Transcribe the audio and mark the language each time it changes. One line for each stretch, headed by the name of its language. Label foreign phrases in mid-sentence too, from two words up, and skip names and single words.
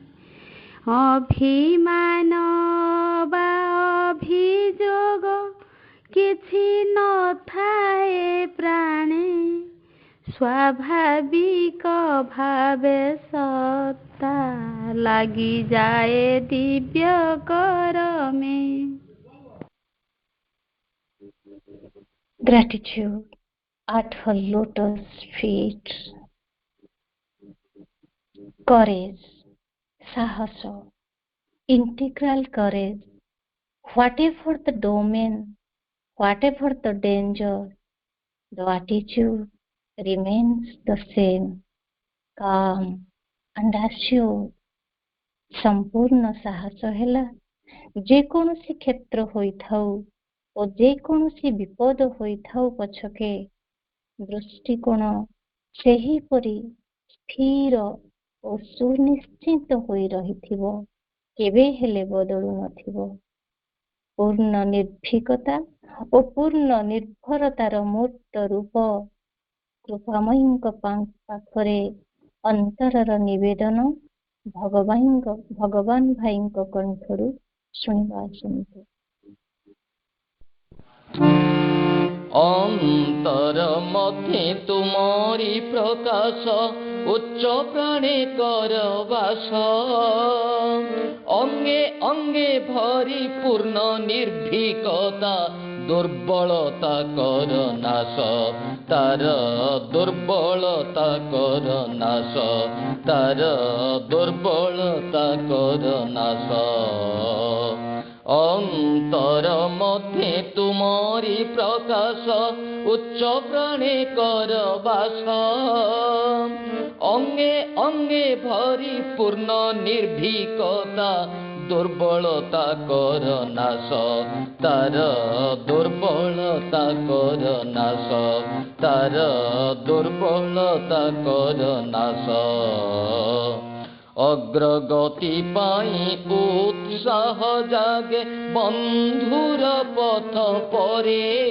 Odia: ଅଭିମାନ ବା ଅଭିଯୋଗ କିଛି ନଥାଏ ପ୍ରାଣେ ସ୍ୱାଭାବିକ ଭାବେ ସତ୍ତା ଲାଗିଯାଏ ଦିବ୍ୟ କରମେ।
English: Gratitude at her lotus feet. Courage, সাহস, integral courage. Whatever the domain, whatever the danger, the attitude remains the same, calm and assured.
Odia: ସମ୍ପୂର୍ଣ୍ଣ ସାହସ ହେଲା ଯେକୌଣସି କ୍ଷେତ୍ର ହୋଇଥାଉ ଓ ଯେକୌଣସି ବିପଦ ହୋଇଥାଉ ପଛକେ ଦୃଷ୍ଟିକୋଣ ସେହିପରି ସ୍ଥିର ଓ ସୁନିଶ୍ଚିତ ହୋଇ ରହିଥିବ, କେବେ ହେଲେ ବଦଳୁ ନଥିବ। ପୂର୍ଣ୍ଣ ନିର୍ଭୀକତା ଓ ପୂର୍ଣ୍ଣ ନିର୍ଭରତାର ମୂର୍ତ୍ତ ରୂପ କୃପାମୟୀଙ୍କ ପାଖରେ ଅନ୍ତରର ନିବେଦନ ଭଗବାନ ଭାଇଙ୍କ କଣ୍ଠରୁ ଶୁଣିବା ଆସନ୍ତୁ। ଅନ୍ତର ମଧ୍ୟେ ତୁମରି ପ୍ରକାଶ ଉଚ୍ଚ ପ୍ରାଣେ କର ବାସ ଅଙ୍ଗେ ଅଙ୍ଗେ ଭରି ପୂର୍ଣ୍ଣ ନିର୍ଭୀକତା ଦୁର୍ବଳତା କର ନାଶ ତାର ଦୁର୍ବଳତା କର ନାଶ ତାର ଦୁର୍ବଳତା କର ନାଶ ଅନ୍ତର ମଧ୍ୟେ ତୁମରି ପ୍ରକାଶ ଉଚ୍ଚ ପ୍ରାଣେ କର ବାସ ଅଙ୍ଗେ ଅଙ୍ଗେ ଭରି ପୂର୍ଣ୍ଣ ନିର୍ଭୀକତା ଦୁର୍ବଳତା କର ନାଶ ତାର ଦୁର୍ବଳତା କର ନାଶ ତାର ଦୁର୍ବଳତା କର ନାଶ ଅଗ୍ରଗତି ପାଇ ଉତ୍ସାହ ଜାଗେ ବନ୍ଧୁର ପଥ ପରେ